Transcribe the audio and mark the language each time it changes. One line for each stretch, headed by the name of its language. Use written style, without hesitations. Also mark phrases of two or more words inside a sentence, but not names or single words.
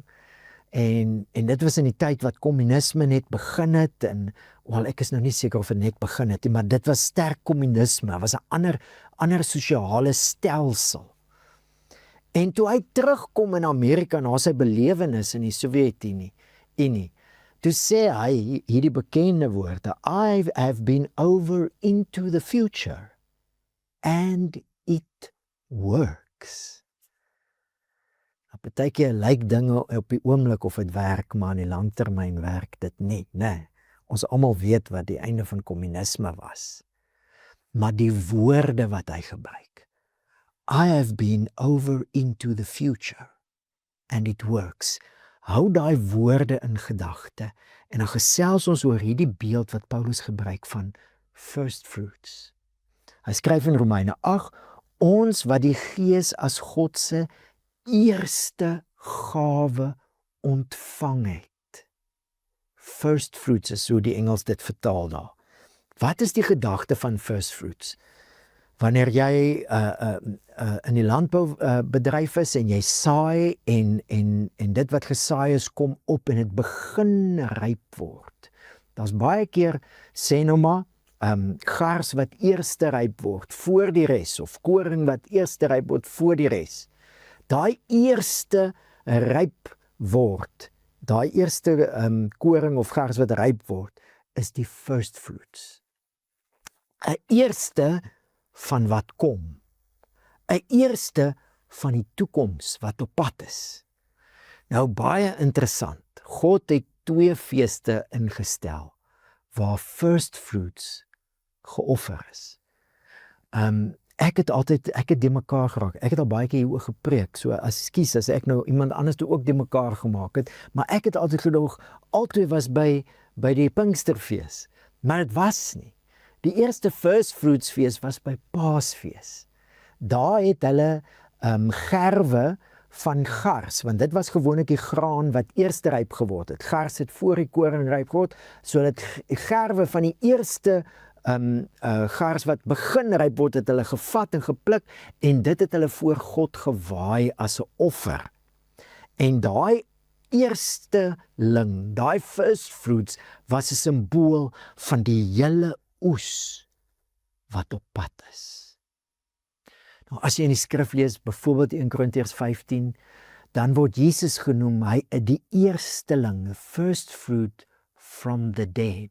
Afrikaans: En dit was in die tyd wat kommunisme net begin het, en ek is nou nie seker of het net begin het, maar dit was sterk kommunisme, het was 'n ander sosiale stelsel. En toe hy terugkom in Amerika na sy belewenis in die Sowjetunie, toe sê hy hierdie bekende woorde,
English: I have been over into the future, and it works.
Afrikaans: Partykeer lyk dinge op die oomblik of dit werk, maar in die langtermyn werk dit nie, nee. Ons almal weet wat die einde van kommunisme was. Maar die woorde wat hy gebruik,
English: I have been over into the future, and it works.
Afrikaans: Hou daai woorde in gedagte, en dan gesels ons oor hierdie beeld wat Paulus gebruik van
English: first fruits.
Afrikaans: Hy skryf in Romeine 8, ons wat die Gees as God se eerste gawe ontvang het.
English: First fruits
Afrikaans: is hoe die Engels dit vertaal daar. Wat is die gedagte van
English: first fruits?
Afrikaans: Wanneer jy in die landboubedryf is en jy saai en dit wat gesaai is kom op en dit begin ryp word. Daar's baie keer, sê nou maar, gars wat eerste ryp word voor die res, of koring wat eerste ryp word voor die res. Daai eerste ryp word, daai eerste koring of gars wat ryp word, is die
English: first fruits.
Afrikaans: 'n eerste van wat kom. 'n eerste van die toekoms wat op pad is. Nou baie interessant. God het 2 feeste ingestel waar
English: first fruits
Afrikaans: geoffer is. Ek het die mekaar geraak. Ek het al baie keer hieroor gepreek, so as ek nou iemand anders toe ook die mekaar gemaak het, maar ek het altyd gedog, albei was by die Pinksterfees, maar dit was nie. Die eerste
English: first fruits
Afrikaans: fees was by Paasfees. Daar het hulle gerwe van gars, want dit was gewoonlik die graan wat eers ryp geword het. Gars het voor die koring ryp geword, sodat gerwe van die eerste gars wat begin ryp word, het hulle gevat en gepluk, en dit het hulle voor God gewaai as 'n offer. En daai eerste ling, daai
English: first fruits,
Afrikaans: was 'n simbool van die hele oes wat op pad is. Nou, as jy in die skrif lees, byvoorbeeld 1 Korintiërs 15, dan word Jesus genoem, hy die eersteling,
English: the first fruit from the dead.